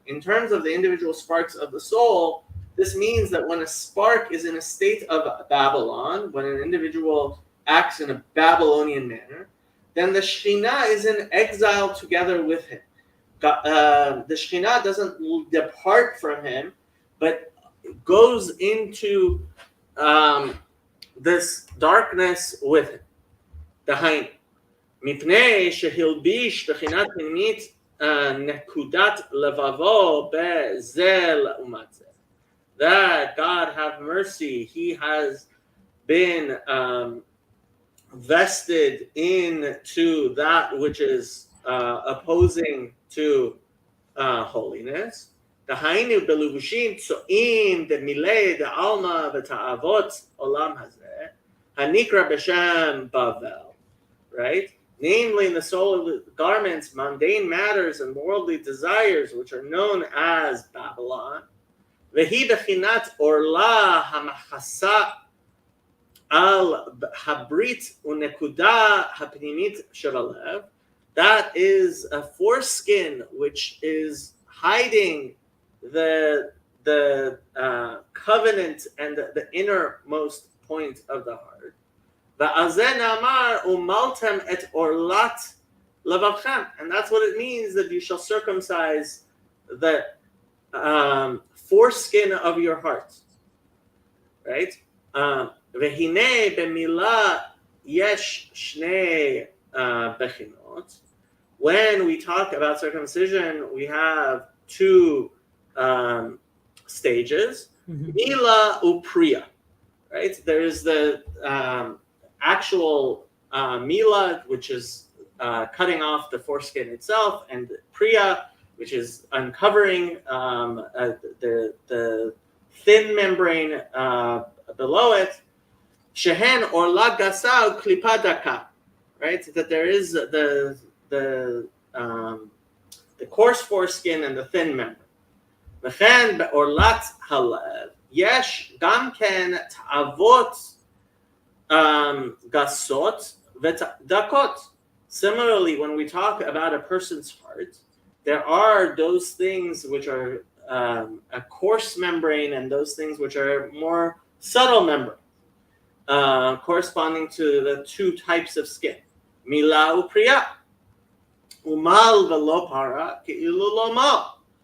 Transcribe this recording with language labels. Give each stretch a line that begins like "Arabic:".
English: In terms of the individual sparks of the soul, this means that when a spark is in a state of Babylon, when an individual acts in a Babylonian manner, then the Shekhinah is in exile together with him. The Shekhinah doesn't depart from him, but goes into this darkness with him.
Hebrew: דהיינו, מפני שהלביש בחינת פנימית נקודת לבבו בזה לעומת זה.
English: That God have mercy, he has been vested into that which is opposing to holiness.
Hebrew: דהיינו בלבושים צועים דמילי דעלמא ותאוות עולם הזה, הנקרא בשם בבל, right?
English: Namely in the soul of the garments, mundane matters and worldly desires, which are known as Babylon.
Hebrew: והיא בחינת עורלה המכסה על הברית ונקודה הפנימית של הלב.
English: That is a foreskin which is hiding the covenant and the innermost point of the heart.
Hebrew: ועל זה נאמר ומלתם את עורלת לבבכם,
English: and that's what it means that you shall circumcise the foreskin of your heart, right?
Hebrew: והנה במילה יש שני בחינות.
English: When we talk about circumcision, we have two stages, mila upriya, right? There's the actual mila, which is cutting off the foreskin itself, and priya, which is uncovering the thin membrane below it.
Hebrew: Shehen orla gasa klipa daka,
English: right? That there is the coarse foreskin and the thin membrane.
Hebrew: וכן בעורלת הלב יש גם כן תאוות גסות ודקות.
English: Similarly, when we talk about a person's heart, there are those things which are a coarse membrane and those things which are more subtle membrane, corresponding to the two types of skin.
Hebrew: Mila upriya. Umal velo para ki'ilu lo mal.